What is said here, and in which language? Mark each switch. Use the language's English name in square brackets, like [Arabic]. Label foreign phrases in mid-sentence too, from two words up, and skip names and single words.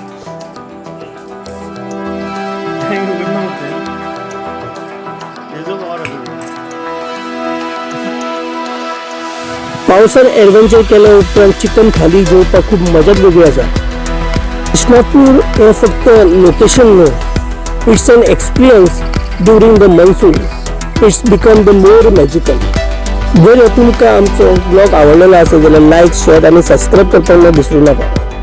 [Konkani] पावसात एडव्हेंचर केल्या उपरांत चिकन थाली जेवपाक खूप मजाच वेगळी आसा कृष्णापूर हे फक्त लोकेशन न्हू [English] it's an experience during the monsoon it's become the more magical [Konkani] जर तुमकां आमचो ब्लॉग आवडलेलो आसा जाल्यार [English] like share [Konkani] आणि सबस्क्राईब करपाक विसरू नका